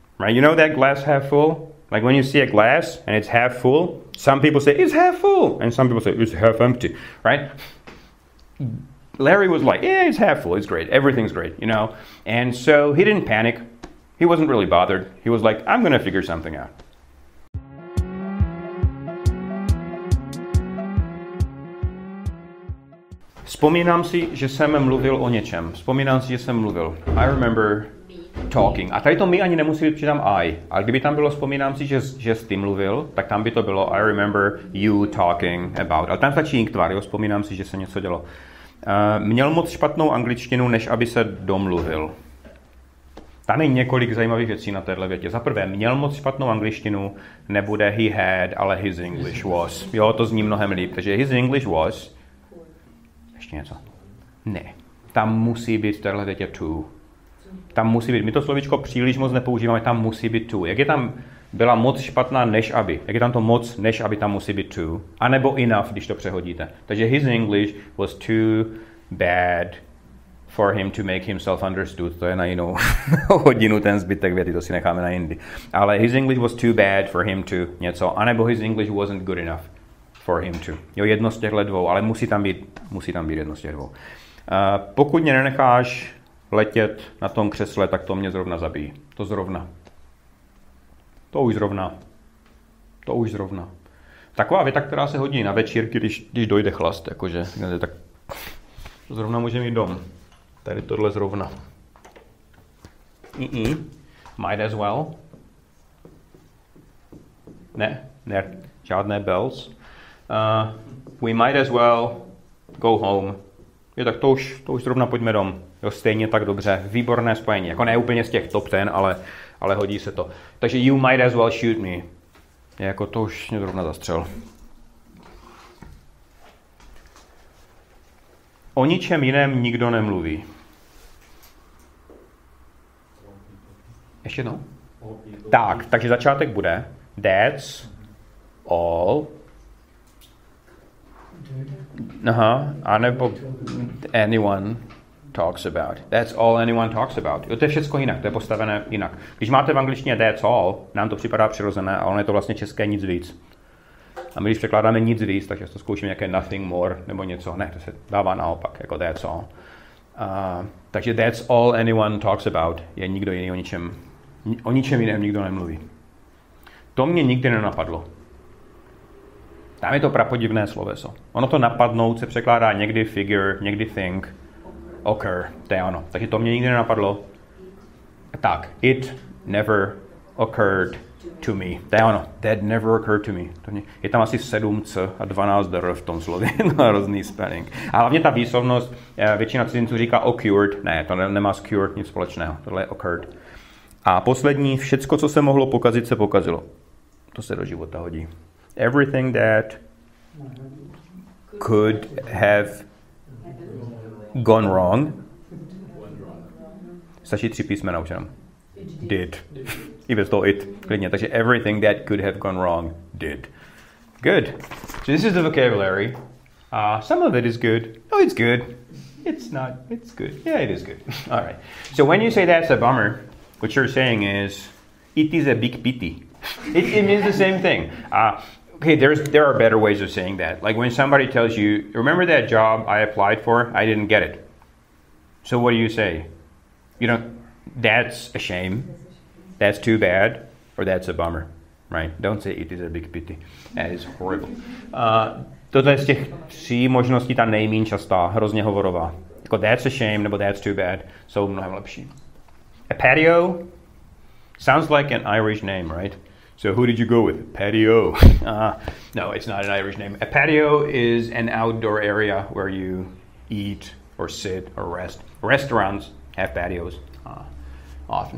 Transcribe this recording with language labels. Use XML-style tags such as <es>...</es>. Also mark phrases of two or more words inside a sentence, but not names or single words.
<en>You know that glass half full? Like when you see a glass and it's half full, some people say it's half full, and some people say it's half empty, right? Larry was like, yeah, it's half full, it's great, everything's great, you know? And so he didn't panic. He wasn't really bothered. He was like, I'm gonna figure something out.</en> <cs>Vzpomínám si, že jsem mluvil o něčem. Vzpomínám si, že jsem mluvil.</cs> <en>I remember talking.</en> <cs>A tady to my ani nemusí být přidám I. Ale kdyby tam bylo vzpomínám si, že jsi ty mluvil, tak tam by to bylo</cs> <en>I remember you talking about.</en> <cs>Ale tam stačí inktvar, jo? Vzpomínám si, že se něco dělo. Měl moc špatnou angličtinu, než aby se domluvil. Tam je několik zajímavých věcí na téhle větě. Za prvé, měl moc špatnou angličtinu, nebude</cs> <en>he had,</en> <cs>ale</cs> <en>his English was.</en> <cs>Jo, to zní mnohem líp. Takže</cs> <en>his English was.</en> <cs>Ještě něco. Ne. Tam musí být v téhle větě to. Tam musí být. My to slovíčko příliš moc nepoužíváme, tam musí být to. Jak je tam byla moc špatná, než aby. Jak je tam to moc, než aby, tam musí být to. A nebo enough, když to přehodíte.</cs> <en>Takže his English was too bad for him to make himself understood.</en> <cs>To je na jinou hodinu ten zbytek věty, to si necháme na jindy.</cs> <en>Ale his English was too bad for him to</en> <cs>něco. A nebo</cs> <en>his English wasn't good enough for him to.</en> <cs>Jo, jedno z těchto dvou, ale musí tam být jedno z těch dvou. Pokud mě nenecháš letět na tom křesle, tak to mě zrovna zabíjí. To zrovna. To už zrovna. Taková věta, která se hodí na večírky, když dojde chlast, jakože, tak to zrovna může mít dom. Tady tohle zrovna.</cs> <en>Might as well.</en> <cs>Ne, žádné bells.</cs> <en>We might as well go home.</en> <cs>Jo, tak to už zrovna pojďme dom. Jo, stejně tak dobře. Výborné spojení. Jako ne úplně z těch top 10, ale hodí se to.</cs> <en>Takže you might as well shoot me.</en> <cs>Je jako to už mě zrovna zastřel. O ničem jiném nikdo nemluví. Ještě jednou? Tak, takže začátek bude</cs> <en>that's all.</en> <cs>Aha, anebo</cs> <en>anyone talks about. That's all anyone talks about.</en> <cs>Jo, to je všecko jinak, to je postavené jinak. Když máte v angličtině</cs> <en>that's all,</en> <cs>nám to připadá přirozené, ale ono je to vlastně české nic víc. A my když překládáme nic víc, tak často zkoušíme nějaké</cs> <en>nothing more</en> <cs>nebo něco. Ne, to se dává naopak, jako</cs> <en>that's all.</en> <cs>Takže</cs> <en>that's all anyone talks about</en> <cs>je nikdo jiný o ničem O ničem jiném nikdo nemluví. To mě nikdy nenapadlo. Tam je to prapodivné sloveso. Ono to napadnout se překládá někdy figure, někdy think, occur, to je ono. Takže to mě nikdy nenapadlo. Tak,</cs> <en>it never occurred to me.</en> <cs>To je ono.</cs> <en>That never occurred to me.</en> <cs>Je tam asi 7 c a 12 dr v tom slově. Hrozný spelling. A hlavně ta výslovnost, většina cizinců říká occurred. Ne, to nemá s cured nic společného. Tohle je occurred. A poslední, všecko, co se mohlo pokazit, se pokazilo. To se do života hodí.</cs> <en>Everything that could have gone wrong.</en> <cs>Stačí 3 písmena už jenom. Did. I bez toho it. Klidně.</cs> <en>Takže everything that could have gone wrong did. Good. So this is the vocabulary. Some of it is good. No, it's good. It's not. It's good. Yeah, it is good. All right. So when you say that's a bummer, what you're saying is it is a big pity. It means the same thing. Okay, there are better ways of saying that. Like when somebody tells you, remember that job I applied for? I didn't get it. So what do you say? You know, that's a shame. That's too bad. Or that's a bummer. Right? Don't say it is a big pity. That is horrible.</en> <cs>Tohle je z těch 3 možností ta nejméně častá, hrozně hovorová. Jako</cs> <en>that's a shame</en> <cs>nebo</cs> <en>that's too bad</en> <cs>jsou mnohem lepší.</cs> <en>A patio sounds like an Irish name, right? So who did you go with? Patio. No, it's not an Irish name. A patio is an outdoor area where you eat or sit or rest. Restaurants have patios often.</en>